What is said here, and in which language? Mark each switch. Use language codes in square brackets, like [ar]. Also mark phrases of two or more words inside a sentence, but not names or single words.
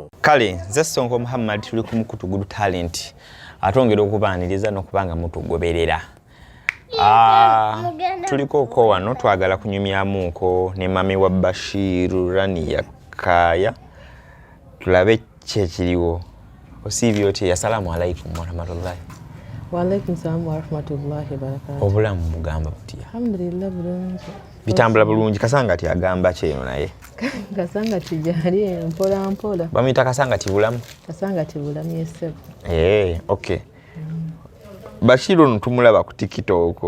[lg] Kale nze Sonko Muhammad tuli ku Mukutu Good Talent atongera okubaaniriza n'okubanga mutugoberera. Tuliko ko wano twagala kunyumyamuko ne mami wa Bashiru Rania Kaya tulabe kyekiriwo osibye oti [ar] السلام عليكم ورحمة الله. وعليكم السلام ورحمة الله وبركاته. [lg] Obulamu bugamba butya? Alhamdulillah bulungi. Bitambula bulungi. Kasangati agamba kyeno naye. Kasangati jali mpola mpola. Bamuyita Kasangati bulamu? Kasangati bulamu yesebo. Okay. Bashiru ntumulaba ku TikTok.